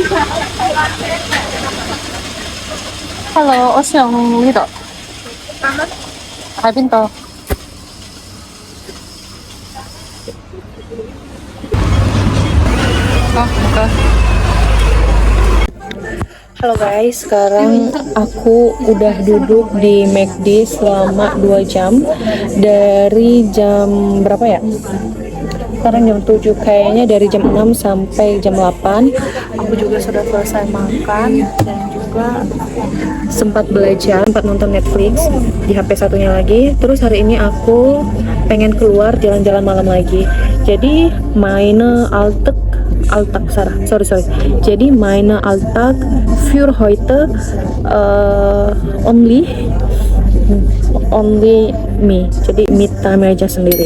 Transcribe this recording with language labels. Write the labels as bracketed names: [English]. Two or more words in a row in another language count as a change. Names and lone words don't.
[Cantonese] Hello, 我想呢度喺邊度？ [English] Oh, okay. [Indonesian] Halo guys, sekarang aku udah duduk di McD selama 2 jam. Dari jam berapa ya? Sekarang jam 7, kayaknya dari jam 6 sampai jam 8. Aku juga sudah selesai makan dan juga sempat belajar, sempat nonton Netflix di HP satunya lagi. Terus hari ini aku pengen keluar jalan-jalan malam lagi. [German] Jadi meine Alltag sorry. Jadi meine Alltag für heute [English] only me. [Indonesian] Jadi [English] me time [Indonesian] aja sendiri.